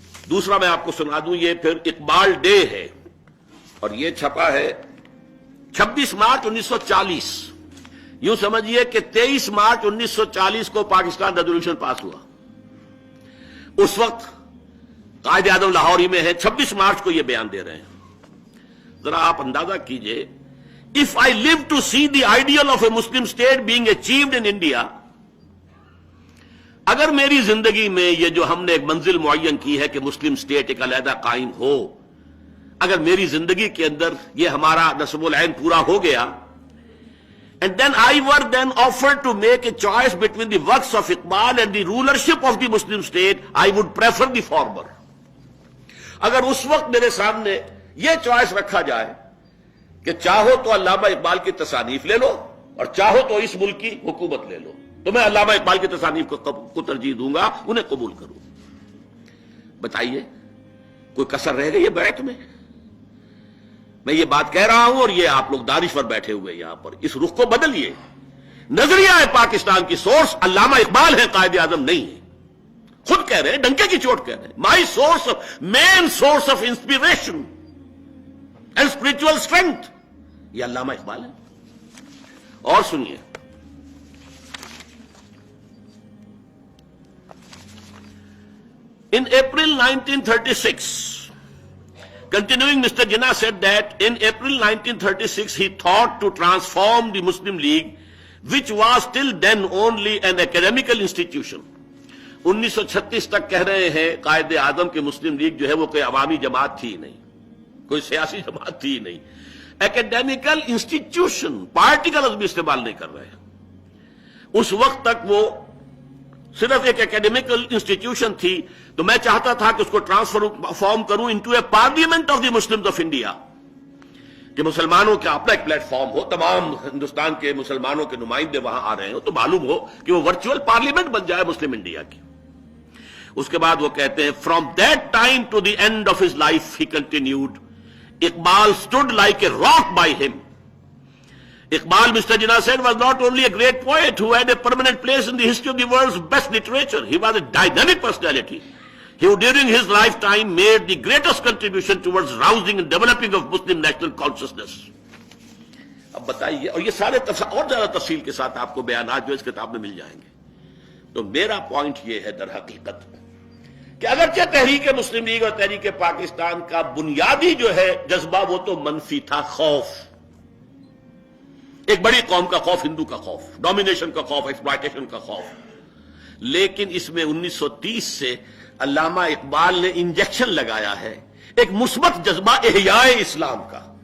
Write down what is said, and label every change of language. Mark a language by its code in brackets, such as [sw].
[ur] دوسرا میں آپ کو سنا دوں، یہ پھر اقبال ڈے ہے اور یہ چھپا ہے 26 مارچ 1940. یوں سمجھیے کہ 23 مارچ 1940 کو پاکستان ریزولوشن پاس ہوا. اس وقت قائد اعظم لاہور ہی میں ہے، 26 مارچ کو یہ بیان دے رہے ہیں. [en] ذرا آپ اندازہ کیجئے، if I live to see the ideal of a Muslim state being achieved in India، [ur] اگر میری زندگی میں یہ جو ہم نے ایک منزل معین کی ہے کہ مسلم اسٹیٹ ایک علیحدہ قائم ہو، اگر میری زندگی کے اندر یہ ہمارا نصب العین پورا ہو گیا، [en] and then I were then offered to make a choice between the works of Iqbal and the rulership of the Muslim state, I would prefer the former. [ur] اگر اس وقت میرے سامنے یہ چوائس رکھا جائے کہ چاہو تو علامہ اقبال کی تصانیف لے لو اور چاہو تو اس ملک کی حکومت لے لو، تو میں علامہ اقبال کی تصانیف کو ترجیح دوں گا، انہیں قبول کروں. بتائیے کوئی کسر رہ گئی ہے بیعت میں؟ میں یہ بات کہہ رہا ہوں اور یہ آپ لوگ دانشور بیٹھے ہوئے یہاں پر، اس رخ کو بدلیے. نظریہ پاکستان کی سورس علامہ اقبال ہے، قائد اعظم نہیں ہے. خود کہہ رہے ہیں، ڈنکے کی چوٹ کہہ رہے ہیں، [en] my source main source of inspiration and spiritual strength [ur] یہ علامہ اقبال ہے. اور سنیے، [en] in April 1936, continuing, Mr. Jinnah said that in April 1936 he thought to transform the Muslim League, which was till then only an academical institution. [ur] 1936 تک کہہ رہے ہیں قائد اعظم کہ مسلم league جو ہے وہ کوئی عوامی جماعت تھی نہیں، کوئی سیاسی جماعت تھی نہیں، اکیڈیمیکل انسٹیٹیوشن، پارٹی کا لفظ بھی استعمال نہیں کر رہے ہیں. اس وقت تک وہ صرف ایک اکیڈیمیکل انسٹیٹیوشن تھی، تو میں چاہتا تھا کہ اس کو ٹرانسفارم کروں [en] into a parliament of the Muslims of India, [ur] کہ مسلمانوں کا اپنا ایک پلیٹ فارم ہو، تمام ہندوستان کے مسلمانوں کے نمائندے وہاں آ رہے ہو تو معلوم ہو کہ وہ ورچوئل پارلیمنٹ بن جائے مسلم انڈیا کی. اس کے بعد وہ کہتے ہیں [en] From that time to the end of his life he continued Iqbal stood like a rock by him. Iqbal, Mr. Jinnah said, was not only a great poet who had a permanent place in the history of the world's best literature, he was a dynamic personality who during his lifetime made the greatest contribution towards rousing and developing of Muslim national consciousness. [ur] اب بتائیے، اور یہ سارے اور زیادہ تفصیل کے ساتھ آپ کو بیانات جو اس کتاب میں مل جائیں گے. تو میرا پوائنٹ یہ ہے در حقیقت کہ اگرچہ تحریک مسلم لیگ اور تحریک پاکستان کا بنیادی جو ہے جذبہ وہ تو منفی تھا، خوف، ایک بڑی قوم کا خوف، ہندو کا خوف، ڈومینیشن کا خوف، ایکسپلائٹیشن کا خوف، لیکن اس میں 1930 سے علامہ اقبال نے انجیکشن لگایا ہے ایک مثبت جذبہ احیاء اسلام کا.